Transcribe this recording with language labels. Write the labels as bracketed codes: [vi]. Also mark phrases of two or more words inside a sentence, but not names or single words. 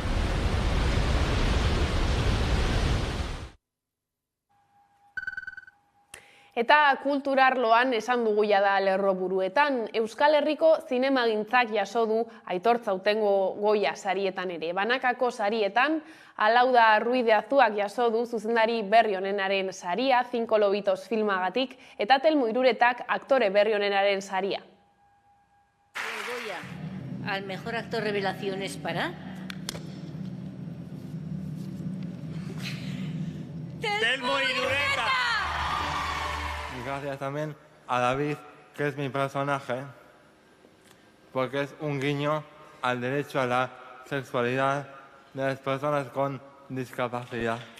[eu] Eta kulturarloan esan dugu jada lerroburuetan, Euskal Herriko zinemagintzak jaso du Aitortza Aurtengo Goya sarietan ere. Banakako sarietan, Alauda Ruiz de Azuak jaso du zuzendari berri honenaren saria, 5 lobitos filmagatik, eta Telmo Iruretak aktore berri honenaren saria. [es] Goya al mejor actor revelación es para Telmo Irureta. Y gracias también a David, que es mi personaje, porque es un guiño al derecho a la sexualidad de las personas con discapacidad.